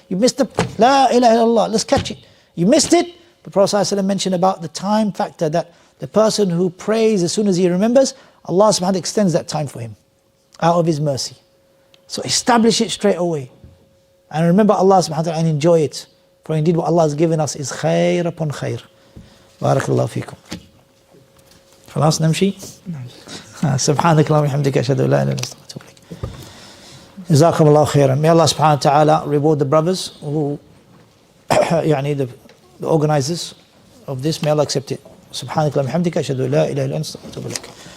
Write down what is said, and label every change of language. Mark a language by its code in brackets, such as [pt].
[en] You missed the [ar] La ilaha illallah, [en] let's catch it. You missed it. The Prophet ﷺ mentioned about the time factor, that the person who prays as soon as he remembers, Allah subhanahu wa ta'ala extends that time for him out of His mercy. So establish it straight away. And remember Allah subhanahu wa ta'ala and enjoy it. For indeed what Allah has given us is khair upon khair. [ar] Barakallahu feekum. خلاص نمشي؟ سبحانك اللهم وبحمدك أشهد أن لا إله إلا أنت أستغفرك وأتوب إليك. جزاكم الله خيرا. [en] May Allah subhanahu wa ta'ala reward the brothers who يعني the organizers of this. May Allah accept it. [ar] سبحانك اللهم وبحمدك أشهد أن لا إله إلا أنت أستغفرك وأتوب إليك.